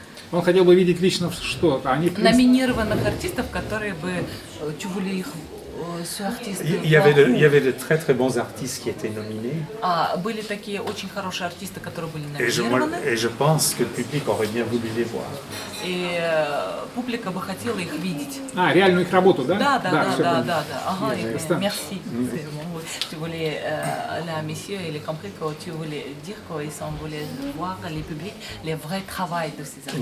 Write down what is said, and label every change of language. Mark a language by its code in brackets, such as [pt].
[ru] Он хотел бы видеть лично что? Они Номинированных артистов, которые бы чували их артисты. [fr] Il y avait de très très bons artistes qui étaient nominés. [ru] Были такие очень хорошие артисты, которые были [fr] Et [ru] номинированы. [fr] je pense que le public aurait bien voulu les voir. [ru] И публика бы хотела их видеть. реальную их работу, да? Да. всё понял. Ага, Ясно. [fr] merci. Tu voulais, là, monsieur, il a compris que tu voulais dire qu'ils voulaient voir les publics, les vrais travail de ces artistes.